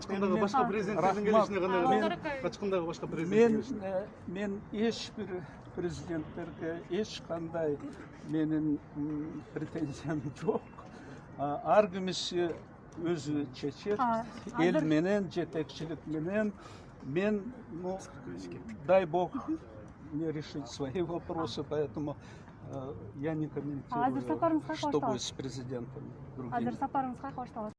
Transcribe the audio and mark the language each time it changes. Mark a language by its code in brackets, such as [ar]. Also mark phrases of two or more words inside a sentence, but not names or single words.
[ky] Качкындагы башка президенттердин келишине кандай? Качкындагы башка президенттин мен эч бир президенттерге эч кандай менин претензиям жок. Ар кимиси өзү чечет, эл менен, жетекчилик менен. Мен, [ru] дай бог мне решить свои вопросы, поэтому я не комментирую, что будет с президентом другим.